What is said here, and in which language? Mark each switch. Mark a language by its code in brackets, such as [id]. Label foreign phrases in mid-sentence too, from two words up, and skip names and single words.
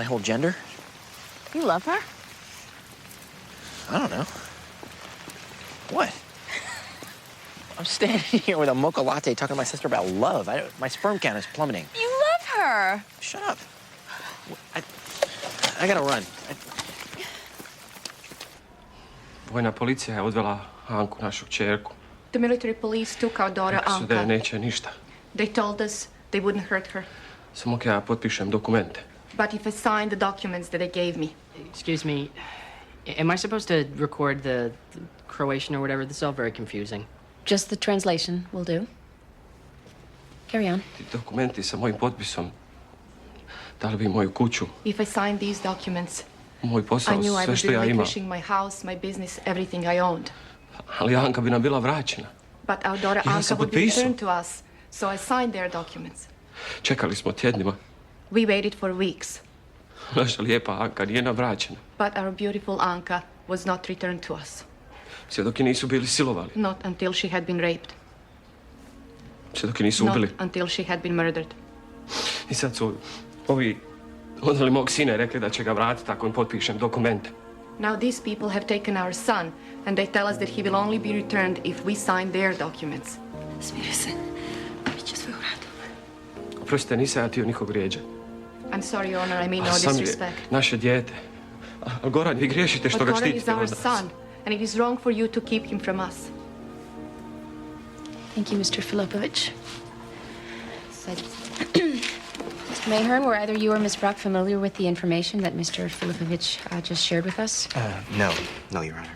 [en] What, let down my whole gender? You love her? I don't know. What? I'm standing here with a mocha latte talking to my sister about love. My sperm count is plummeting. You love her. Shut up. I gotta run. [hr] Vojna policija je odvela Anku, našu kćerku. [en] The military police took our daughter [hr] Rekli su da je Anka. neće ništa. [en] They told us they wouldn't hurt her. [hr] Samo ako ja potpišem dokumente. [en] But if I signed the documents that they gave me. Excuse me, am I supposed to record the Croatian or whatever? This is all very confusing. Just the translation will do. Carry on. [hr] Ti dokumenti sa mojim potpisom dali bi moju kuću, [en] If I signed these documents, [hr] moj [en] I [hr] posao, [en] knew I [hr] sve [en] would [hr] što [en] be [hr] ja imam. [en] relinquishing my house, my business, everything I owned. [hr] Ali Anka bi nam bila vraćena. [en] But our daughter [hr] Ja Anka sam [en] would be [hr] potpisao. [en] returned to us, so I signed their documents. [hr] Čekali smo tjednima. [en] We waited for weeks, [hr] Naša lijepa Anka nije nam vraćena. [en] but our beautiful Anka was not returned to us. [hr] Sve dok je nisu bili silovali. [en] Not until she had been raped. [hr] Sve dok je nisu [en] Not [hr] ubili. [en] until she had been murdered. [hr] I sad su ovi odveli mog sina i rekli da će ga vratiti ako im potpišem dokumente. [en] Now these people have taken our son, and they tell us that he will only be returned if we sign their documents. [hr] Smiri se. Biće sve u redu. Oprostite, nisam ja htio nikog vrijeđati. [en] I'm sorry, Your Honor, I mean no [hr] Sam je [en] disrespect. [hr] naše dijete. A Goran, vi griješite što [en] But [hr] ga [en] Goran is [hr] štitite [en] our [hr] od nas. [en] son, and it is wrong for you to keep him from us. Thank you, Mr. Filipovich. Mr. Mayhern, were either you or Miss Brock familiar with the information that Mr. Filipovich just shared with us? No, Your Honor.